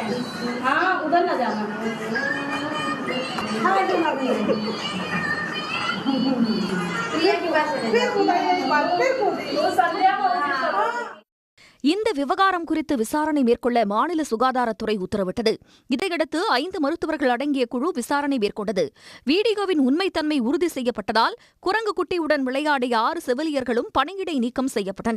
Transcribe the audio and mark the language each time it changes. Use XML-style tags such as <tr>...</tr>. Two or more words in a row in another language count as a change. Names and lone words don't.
<hi>हाँ उधर ना जाना। हाँ इधर ना भी</hi> <ta>இந்த விவகாரம் குறித்து விசாரணை மேற்கொள்ள மாநில சுகாதாரத்துறை உத்தரவிட்டது. இதையடுத்து 5 மருத்துவர்கள் அடங்கிய குழு விசாரணை மேற்கொண்டது. வீடியோவின் உண்மைத்தன்மை உறுதி செய்யப்பட்டதால் குரங்கு குட்டியுடன் விளையாடிய 6 செவிலியர்களும் பணியிடை நீக்கம் செய்யப்பட்டனர்.</ta>